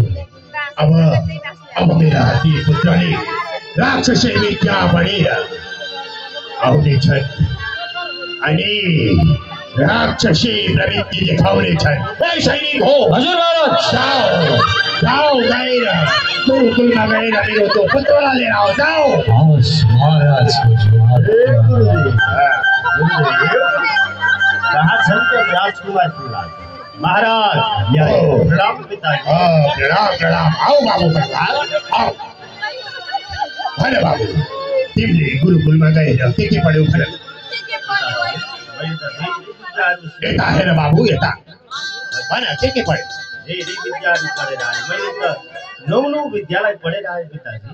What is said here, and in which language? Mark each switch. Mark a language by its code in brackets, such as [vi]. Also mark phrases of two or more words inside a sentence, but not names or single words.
[ne] अब मेरा ती पुत्रले राक्षसी विद्या पढेर आउनेछन् अनि राक्षसी प्रवृत्ति देखाउनेछन्। सैनिक हो। हजुर महाराज। जाओ गएर गुरुकुलमा गएर मेरो त्यो पुत्रलाई लिएर आओ। जाओ। महाराज कहाँ छन् त राजकुमार प्रहलाद? महाराज प्रणाम पिताजी। प्रणाम। आओ बाबु प्रहलाद, आओ। भन बाबु, तिमीले गुरुकुलमा गएर के पढ्यौ? भन। यता हेर बाबु, यता भन के पढ्यौ? धेरै विद्याहरू पढेर आएँ। मैले त 9 विद्यालय पढेर आएँ पिताजी।